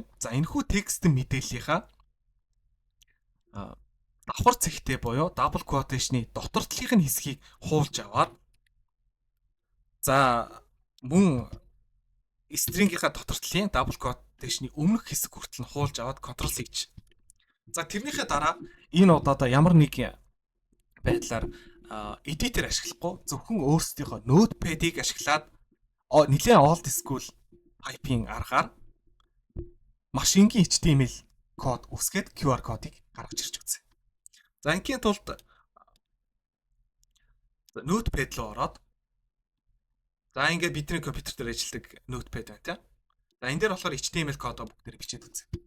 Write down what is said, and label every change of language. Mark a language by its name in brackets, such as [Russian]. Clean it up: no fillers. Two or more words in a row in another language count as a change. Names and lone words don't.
[Mongolian] За энэхүү текст мэдээллийнхаа давхар цэгтэй буюу [English] double quotation-ы [Mongolian] дотортлын хэсгийг хуулж аваад за мөн string-ийнхаа дотортлын [English] double quotation-ы [Mongolian] өмнөх хэсэг хүртэл нь хуулж аваад control хийж. За тэрнийхээ дараа энэ удаа ямар нэг байдлаар editor ашиглахгүй зөвхөн өөрсдийнхөө notepad-ийг ашиглаад нэлээд [English] old school typing [Mongolian] аргаар машингийн HTML код үсгээд QR кодыг гаргаж ирж үзье. За ингийн тулд notepad руу ороод за ингээд бидний компьютер дээр ажилладаг notepad байна тийм. За энэ дээр болохоор HTML кодоо бүгдээр бичээд үзье.